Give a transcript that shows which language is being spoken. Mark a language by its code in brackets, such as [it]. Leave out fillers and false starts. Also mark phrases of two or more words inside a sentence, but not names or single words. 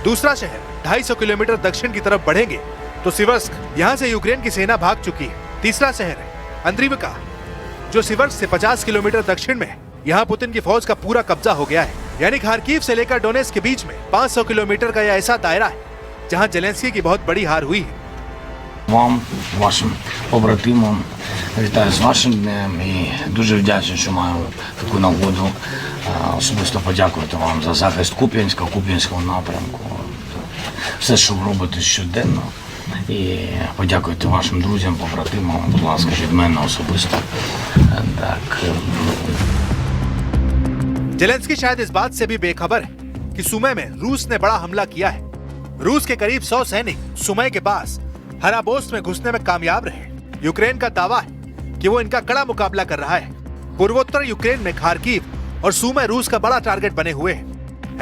[hi] दूसरा शहर 250 किलोमीटर दक्षिण की तरफ बढ़ेंगे तो सिवर्स्क, यहाँ से यूक्रेन की सेना भाग चुकी है। तीसरा शहर है अंद्रीवका, जो सिवर्स्क से 50 किलोमीटर दक्षिण में है। यहाँ पुतिन की फौज का पूरा कब्जा हो गया है। यानी खार्किव से लेकर डोनेत्स्क के बीच में 500 किलोमीटर का यह ऐसा दायरा है जहाँ ज़ेलेंस्की की बहुत बड़ी हार हुई है। [uk] Вам, вашим побратимам, вітаю з вашим днем і дуже вдячний, що маю таку нагоду особисто подякувати вам за захист Куп'янського напрямку, все, що ви робите щоденно. І подякуйте вашим друзям, побратимам, будь ласка, від мене особисто. Так. [hi] जेलेंस्की शायद इस बात से भी बेखबर है कि सुमे में रूस ने बड़ा हमला किया है। रूस के करीब 100 सैनिक सुमे के पास हराबोस्ट में घुसने में कामयाब रहे। यूक्रेन का दावा है कि वो इनका कड़ा मुकाबला कर रहा है। पूर्वोत्तर यूक्रेन में खार्किव और सुमे रूस का बड़ा टारगेट बने हुए हैं।